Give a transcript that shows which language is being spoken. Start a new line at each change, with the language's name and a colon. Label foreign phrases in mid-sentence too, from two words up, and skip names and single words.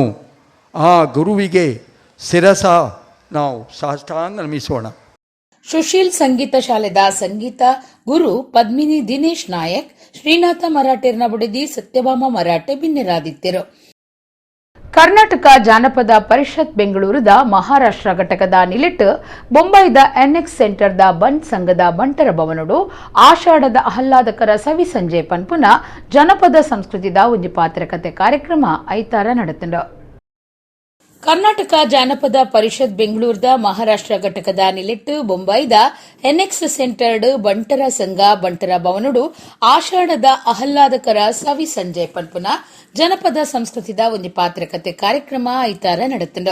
Kannada: ಆ ಗುರುವಿಗೆ ಶಿರಸ ನಾವು ಸಾಷ್ಟಾಂಗ ನಮಿಸೋಣ.
Tulu: ಸುಶೀಲ್ ಸಂಗೀತ ಶಾಲೆದ ಸಂಗೀತ ಗುರು ಪದ್ಮಿನಿ ದಿನೇಶ್ ನಾಯಕ್ ಶ್ರೀನಾಥ ಮರಾಠೆರ್ನ ಬುಡದಿ ಸತ್ಯಭಾಮ ಮರಾಠೆ ಬಿನ್ನೆರಾದಿತ್ತರು. ಕರ್ನಾಟಕ ಜಾನಪದ ಪರಿಷತ್ ಬೆಂಗಳೂರದ ಮಹಾರಾಷ್ಟ್ರ ಘಟಕದ ನಿಲಿಟ್ ಬೊಂಬೈದ ಎನ್ಎಕ್ಸ್ ಸೆಂಟರ್ದ ಬಂಟ್ ಸಂಘದ ಬಂಟರ ಭವನಡು ಆಷಾಢದ ಆಹ್ಲಾದಕರ ಸವಿ ಸಂಜೆ ಪನ್ಪುನ ಜನಪದ ಸಂಸ್ಕೃತಿದ ಒಂಜಿ ಪಾತ್ರಕತೆ ಕಾರ್ಯಕ್ರಮ ಐತಾರ ನಡೆತಂಡ. ಕರ್ನಾಟಕ ಜಾನಪದ ಪರಿಷತ್ ಬೆಂಗಳೂರದ ಮಹಾರಾಷ್ಟ್ರ ಘಟಕದ ನಿಲಿಟ್ಟು ಬೊಂಬೈದ ಎನ್ಎಕ್ಸ್ ಸೆಂಟರ್ಡ್ ಬಂಟರ ಸಂಘ ಬಂಟರ ಭವನಡು ಆಷಾಢದ ಆಹ್ಲಾದಕರ ಸವಿ ಸಂಜೆ ಪನ್ಪುನ ಜನಪದ ಸಂಸ್ಕೃತಿದ ಒಂದು ಪಾತ್ರಕತೆ ಕಾರ್ಯಕ್ರಮ ಐತಾರ ನಡೆತಂಡ.